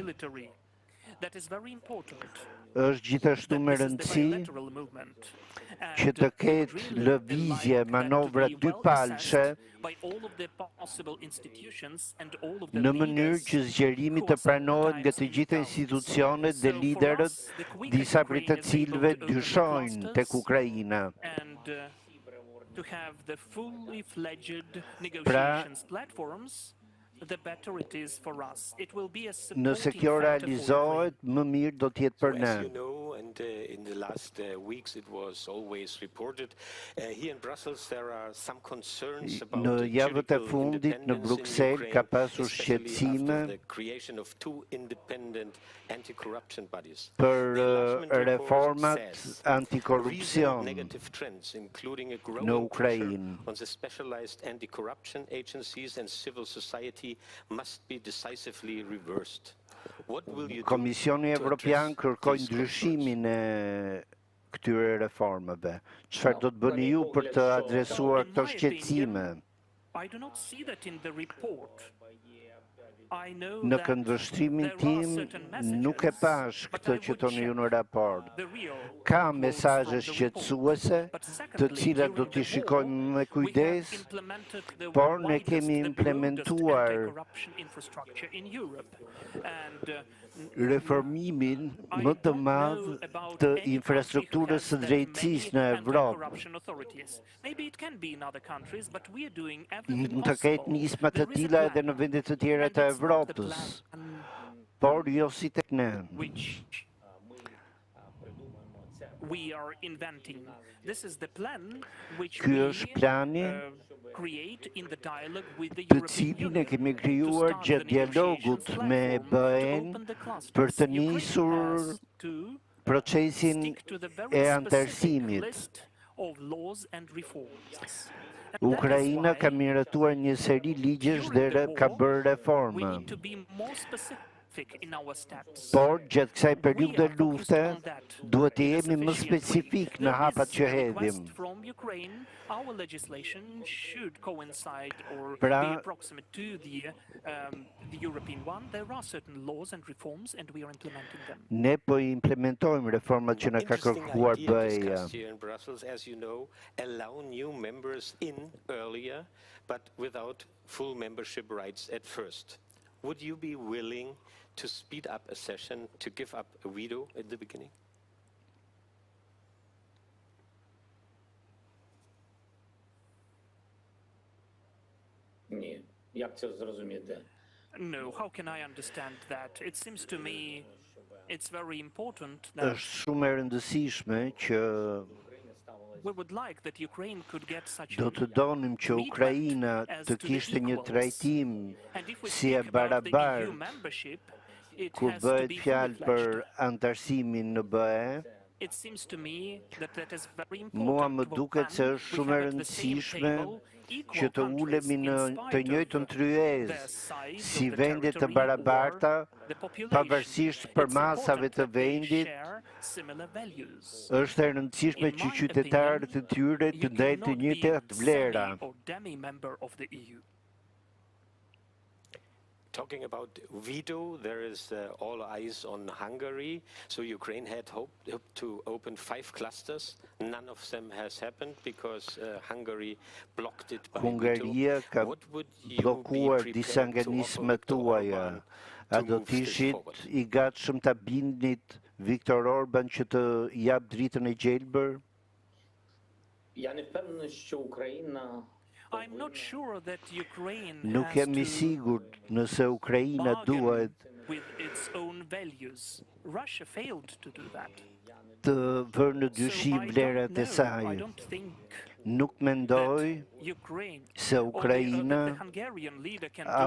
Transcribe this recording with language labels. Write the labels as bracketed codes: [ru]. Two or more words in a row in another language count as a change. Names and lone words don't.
[sq] Është gjithashtu me rëndësi që të ketë lëvizje, manovra dypalshe në mënyrë që zgjerimi të pranohet nga të gjitha institucionet dhe liderët, disa prej të cilëve dyshojnë tek Ukraina. [en] To have the fully fledged [sq] Pra, [en] negotiations platforms, the better it is for us. It will be a [sq] nëse kjo realizohet, më mirë do të jetë për ne. [en] As you know, and in the last weeks it was always reported, here in Brussels there are some concerns about [sq] Në javët e [en] judicial [sq] fundit në [en] independence in [sq] Bruxelles [en] Ukraine, [sq] ka pasur [en] especially [sq] shqetësime [en] after the creation of two independent anti-corruption bodies. [sq] për [en] The enlargement report [sq] reformat [en] says [sq] antikorrupsion [en] negative trends, including a [sq] në [en] growing pressure [sq] Ukrainë. [en] on the specialized anti-corruption agencies and civil society must be decisively reversed. What will you do [sq] Komisioni [en] to [sq] Evropian [en] address [sq] kërkoi [en] these [sq] ndryshimin e këtyre reformave. Çfarë do të bëni ju për të adresuar këto shqetësime? [en] I do not see that in the report. [sq] Në këndvështrimin tim nuk e pash këtë që toni ju në raport. Ka mesazhe shqetësuese, të cilat do t'i shikojmë me kujdes, por ne kemi implementuar reformimin më të madh të infrastrukturës së drejtësisë në Evropë. Mund të ketë nisma të tilla edhe në vende të tjera të Evropës, por jo si tek ne. [en] we are inventing. This is the plan which [sq] Ky [en] we [sq] është plani [en] create in the dialogue with the [sq] të [en] European [sq] cilin e [en] Union [sq] kemi [en] to [sq] krijuar [en] start [sq] gjatë [en] the negotiations [sq] dialogut me [en] platform to [sq] BE-n [en] open the [sq] për [en] clusters. [sq] të [en] Ukraine [sq] nisur [en] has to [sq] procesin [en] stick to the [sq] e [en] very specific [sq] antarësimit. [en] list of laws and reforms. And that is [sq] Ukraina ka [en] why [sq] miratuar një seri ligjesh dhe [en] during the [sq] ka [en] war, [sq] bërë [en] we [sq] reforma. [en] need to be more specific in our steps. [sq] Por gjatë kësaj [en] We [sq] periudhe [en] are focused [sq] lufte [en] on that [sq] duhet të [en] in a [sq] jemi më [en] sufficient way. [sq] specifik në [en] There [sq] hapat [en] is [sq] që [en] a [sq] hedhim. [en] request from Ukraine. Our legislation should coincide or [sq] Pra- [en] be approximate to the European one. There are certain laws and reforms, and we are implementing them. [sq] Ne po i implementojmë reformat që na ka [en] Interesting [sq] kërkuar [en] idea [sq] BE-ja. [en] discussed here in Brussels, as you know, allow new members in earlier, but without full membership rights at first. Would you be willing to speed up a session, to give up a veto at the beginning? [uk] Ні. Як це зрозуміти? [en] No, how can I understand that? It seems to me it's very important that [sq] Është shumë e rëndësishme që [en] we would like that Ukraine could get such [sq] do të donim që [en] treatment [sq] Ukraina [en] as [sq] të [en] to the [sq] kishte një [en] equals. [sq] trajtim [en] And if we [sq] si e [en] speak about the EU [sq] barabartë [en] membership, it [sq] kur [en] has to [sq] bëhet [en] be fully [sq] fjalë për [en] fledged. [sq] antarësimin në BE. [en] It seems to me that is very [sq] Mua [en] important. [sq] më [en] to [sq] duket se [en] plan. [sq] është [en] We [sq] shumë e [en] have at the same [sq] rëndësishme [en] table equal [sq] që të [en] countries [sq] ulemi [en] in [sq] në [en] spite [sq] të [en] of [sq] njëjtën [en] their [sq] tryezë [en] size, [sq] si [en] of the [sq] vende të [en] territory [sq] barabarta, [en] or the population. [sq] pavarësisht për [en] It's [sq] masave [en] important [sq] të [en] that they [sq] vendit. [en] share similar values. [sq] Është e rëndësishme [en] In [sq] që [en] my [sq] qytetarët e tyre [en] opinion, [sq] të [en] you [sq] ndajnë të [en] cannot be [sq] njëjtat vlera. [en] semi or demi-member of the EU. Talking about veto, there is all eyes on Hungary. So Ukraine had hoped to open 5 clusters. None of them has happened because Hungary blocked it by [sq] Hungaria [en] veto. [sq] ka [en] What would you be [sq] bllokuar disa [en] prepared [sq] nga [en] to offer [sq] nismat [en] Viktor [sq] tuaja. [en] Orban [sq] A [en] to [sq] do [en] move this [sq] t'ishit [en] forward? [sq] i gatshëm ta bindnit Viktor Orban që të jap dritën e gjelbër? [uk] Я не впевнений, що Україна [en] I'm not sure that Ukraine [sq] Nuk [en] has [sq] jam i [en] to [sq] sigurt nëse Ukraina [en] bargain [sq] duhet [en] with its own values. Russia failed to do that. [sq] të vërë në [en] So [sq] dyshim [en] I [sq] vlerat e [en] don't know, [sq] saj. [en] I don't think [sq] Nuk mendoj [en] that Ukraine [sq] se [en] or [sq] Ukraina [en] the Hungarian leader can do